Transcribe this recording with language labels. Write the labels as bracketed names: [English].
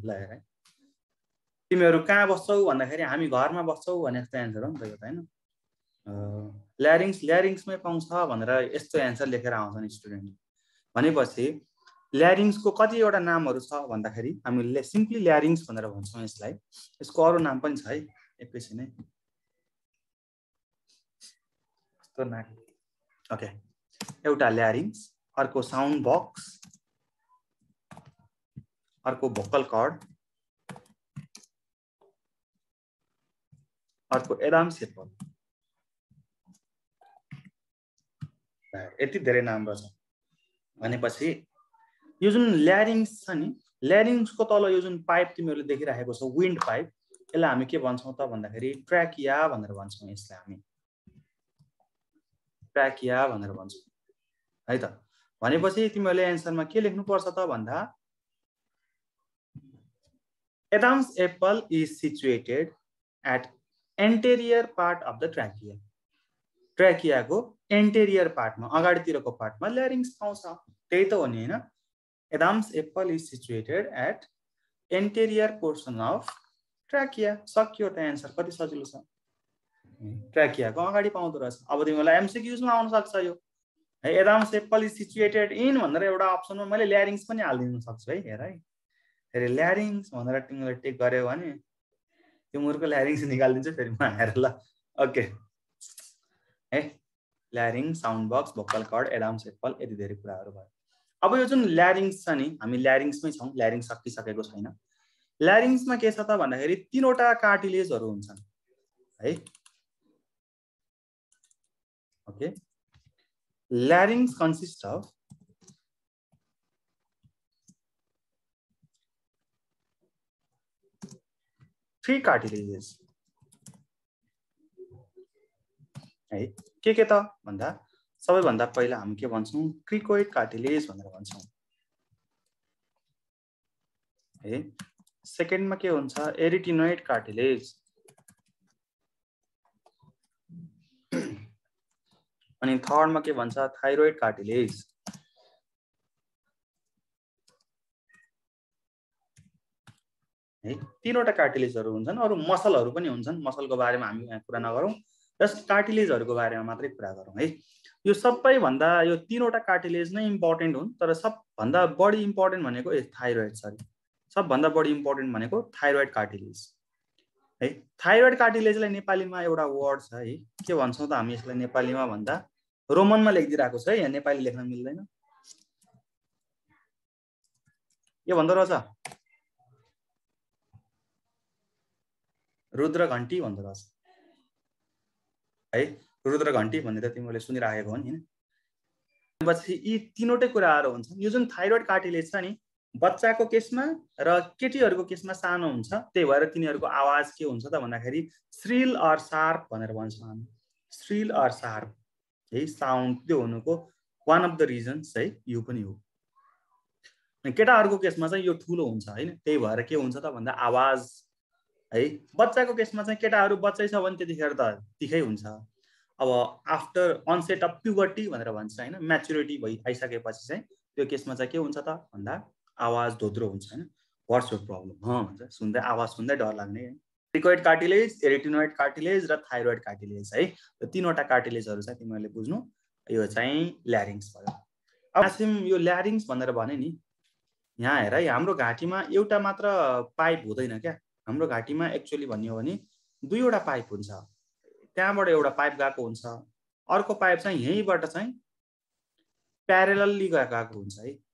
[Nepali] ल हेर तिमीहरू कहाँ बस्छौ भन्दाखेरि हामी घरमा बस्छौ भने जस्तो एन्सर हो नि त यो त होइन। ल्यारिङ्समै पाउँछ भनेर यस्तो एन्सर लेखेर आउँछ नि स्टुडेन्टले। भनेपछि ल्यारिङ्सको कतिवटा नामहरू छ भन्दाखेरि हामीले सिम्पली ल्यारिङ्स भनेर भन्छौँ यसलाई। यसको अरू नाम पनि छ है, एकैछिन है। ओके, एउटा ल्यारिङ्स, अर्को साउन्ड बक्स, अर्को भोकल कर्ड, अर्को एडाम्स एप्पल। यति धेरै नाम रहेछ। भनेपछि यो जुन ल्यारिङ्स छ नि, ल्यारिङ्सको तल यो जुन पाइप तिमीहरूले देखिरहेको छ विन्ड पाइप, यसलाई हामी के भन्छौँ त भन्दाखेरि ट्र्याकिया भनेर भन्छौँ। यसलाई हामी ट्र्याकिया भनेर भन्छौँ है त। भनेपछि तिमीहरूले एन्सरमा के लेख्नुपर्छ त भन्दा [English] Adam's apple is situated at anterior part of the trachea. [Nepali] ट्र्याकियाको interior पार्टमा, अगाडितिरको पार्टमा ल्यारिङ्स पाउँछ, त्यही त हो नि होइन। [English] Adam's apple is situated at anterior portion of trachea. [Nepali] सक्यो त एन्सर, कति सजिलो छ। ट्र्याकियाको अगाडि पाउँदो रहेछ। अब तिमीलाई एमसिक्युजमा आउन सक्छ यो है। [English] Adam's apple is situated in [Nepali] भनेर एउटा अप्सनमा मैले ल्यारिङ्स पनि हालिदिन सक्छु है। हेर है, फेरि ल्यारिङ्स भनेर तिमीले टिक गर्यो भने त्यो मुरको ल्यारिङ्स निकालिदिन्छु फेरि म आएर ल। ओके है, ल्यारिङ्स, sound box, vocal chord, Adam sepal, यति धेरै कुराहरू भयो। अब यो जुन ल्यारिङ्स छ नि, हामी ल्यारिङ्समै छौँ, ल्यारिङ्स सकिसकेको छैन। ल्यारिङ्समा के छ त भन्दाखेरि 3वटा कार्टिलेजहरू हुन्छन् है। [English] Okay, larynx consist of 3 cartilages है। [Nepali] के त भन्दा सबैभन्दा पहिला हामी के भन्छौँ, क्रिकोइड कार्टिलेज भनेर भन्छौँ है। सेकेन्डमा के हुन्छ, एरिटिनोइड कार्टिलेज, अनि थर्डमा के भन्छ, थाइरोइड कार्टिलेज है। 3वटा कार्टिलेजहरू हुन्छन्। अरू मसलहरू पनि हुन्छन्, मसलको बारेमा हामी यहाँ कुरा नगरौँ, जस्ट कार्टिलेजहरूको बारेमा मात्रै कुरा गरौँ है। यो सबैभन्दा यो 3वटा कार्टिलेज नै इम्पोर्टेन्ट हुन्, तर सबभन्दा बढी इम्पोर्टेन्ट भनेको थाइरोइड, सबभन्दा बढी इम्पोर्टेन्ट भनेको थाइरोइड कार्टिलेज है। थाइरोइड कार्टिलेजलाई नेपालीमा एउटा वर्ड छ है, के भन्छौँ त हामी यसलाई नेपालीमा भन्दा, रोमनमा लेखिदिरहेको छ है, यहाँ नेपाली लेख्न मिल्दैन। के भन्दो रहेछ, रुद्र घण्टी भन्दो रहेछ है। रुद्र घण्टी भन्ने त तिमीले सुनिराखेको हो नि हैन। पछि यी 3वटै कुराहरू हुन्छन्। यो जुन थाइरोइड कार्टिलेज छ नि, बच्चाको केसमा र केटीहरूको केसमा सानो हुन्छ, त्यही भएर तिनीहरूको आवाज के हुन्छ त भन्दाखेरि [English] shrill or sharp [Nepali] भनेर भन्छौँ हामी। [English] shrill or sharp [Nepali] है, साउन्ड त्यो हुनुको [English] one of the reasons [Nepali] है, यो पनि हो। केटाहरूको केसमा चाहिँ यो ठुलो हुन्छ हैन, त्यही भएर के हुन्छ त भन्दा आवाज है। बच्चाको केसमा चाहिँ केटाहरू बच्चै छ भने त्यतिखेर त तिखै हुन्छ। अब [English] after onset of puberty [Nepali] भनेर भन्छ हैन, म्याचुरिटी आइसकेपछि चाहिँ त्यो केसमा चाहिँ के हुन्छ त भन्दा आवाज धोत्रो हुन्छ हैन। [English] what's your problem [Nepali] भन्छ, सुन्दै आवाज सुन्दै डर लाग्ने है। क्रिकोइड कार्टिलेज, एरिटिनोइड कार्टिलेज र थाइरोइड कार्टिलेज है। यो 3वटा कार्टिलेजहरू चाहिँ तिमीहरूले बुझ्नु, यो चाहिँ ल्यारिङ्स भयो। अब यो ल्यारिङ्स भनेर भने नि, यहाँ हेर है, हाम्रो घाँटीमा एउटा मात्र पाइप हुँदैन क्या। हाम्रो घाँटीमा एक्चुअली भन्यो भने 2वटा पाइप हुन्छ। त्यहाँबाट एउटा पाइप गएको हुन्छ, अर्को पाइप चाहिँ यहीँबाट चाहिँ प्यारेलली गएको हुन्छ है।